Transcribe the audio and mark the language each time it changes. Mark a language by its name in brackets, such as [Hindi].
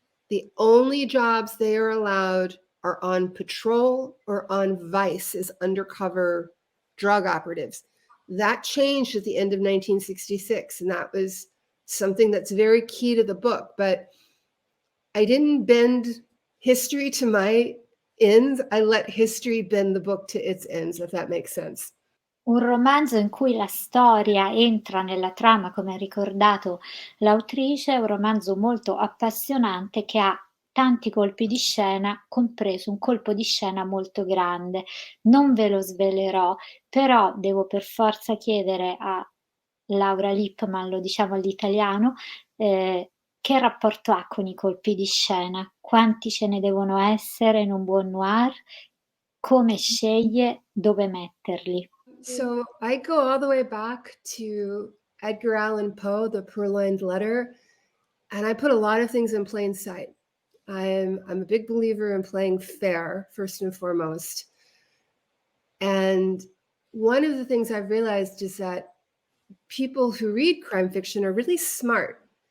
[English] The only jobs they are allowed are on patrol or on Vice as undercover drug operatives. That changed at the end of 1966, and that was something that's very key to the book. But I didn't bend history to my ends. I let history bend the book to its ends, if that makes sense. [Italian] Un romanzo in cui la storia entra nella trama, come ha ricordato l'autrice, è un romanzo molto appassionante che ha tanti colpi di scena, compreso un colpo di scena molto grande. Non ve lo svelerò, però devo per forza chiedere a Laura Lippman, lo diciamo all'italiano, che rapporto ha con i colpi di scena? Quanti ce ne devono essere in un buon noir? Come sceglie dove metterli? [English] So I go all the way back to Edgar Allan Poe, The Purloined Letter, and I put a lot of things in plain sight. I'm a big believer in playing fair, first and foremost. And one of the things I've realized is that people who read crime fiction are really smart.